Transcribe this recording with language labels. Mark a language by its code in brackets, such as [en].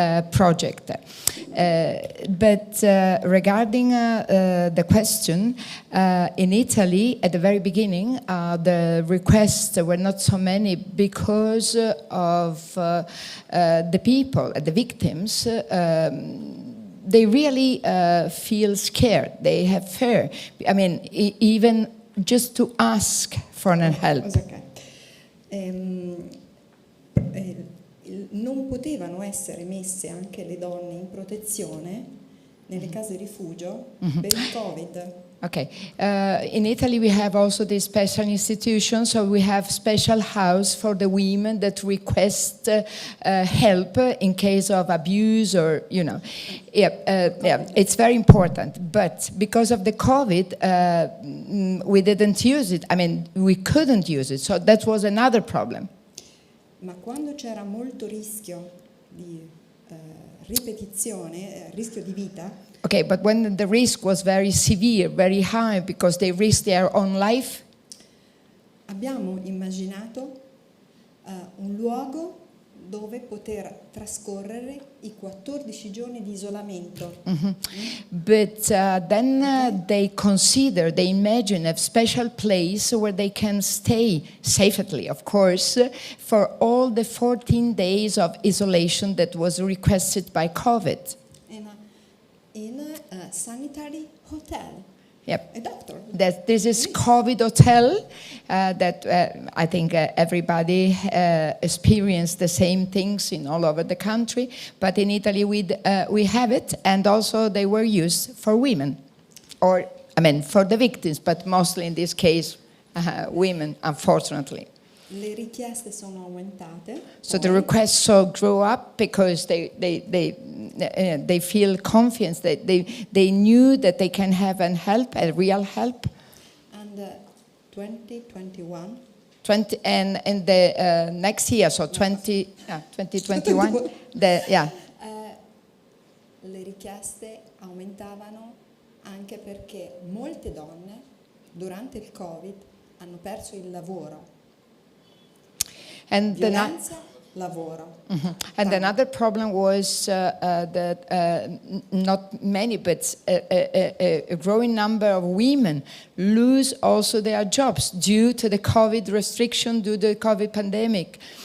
[en] Project. But regarding the question, in Italy, at the very beginning, the requests were not so many because of the people, the victims. They really feel scared. They have fear. I mean, even just to ask for an help. Okay. [it] Non potevano essere messe anche le donne in protezione nelle case rifugio per il Covid. [en] Okay. In Italy, we have also this special institution, so we have special house for the women that request help in case of abuse or, you know. It's very important. But because of the COVID, we didn't use it. I mean, we couldn't use it. So that was another problem. [it] ma quando c'era molto rischio di ripetizione, rischio di vita, [en] Okay, but when the risk was very severe, very high, because they risked their own life, [it] abbiamo immaginato un luogo dove poter trascorrere i 14 giorni di isolamento. [en] but then they consider, they imagine a special place where they can stay safely, of course, for all the 14 days of isolation that was requested by COVID. In a sanitary hotel. Yep. A doctor. This is COVID hotel that I think everybody experienced the same things in all over the country, but in Italy we have it, and also they were used for women, or I mean for the victims, but mostly in this case women, unfortunately. [it] Le richieste sono aumentate. [en] So the requests grew up because they feel confidence that they knew that they can have an help, a real help. And 2021. And in the next year, so 2021, [it] le richieste aumentavano anche perché molte donne durante il Covid hanno perso il lavoro. [en] And [it] Violenza, lavoro. [en] And another problem was that not many, but a growing number of women lose also their jobs due to the COVID restriction, due to the COVID pandemic.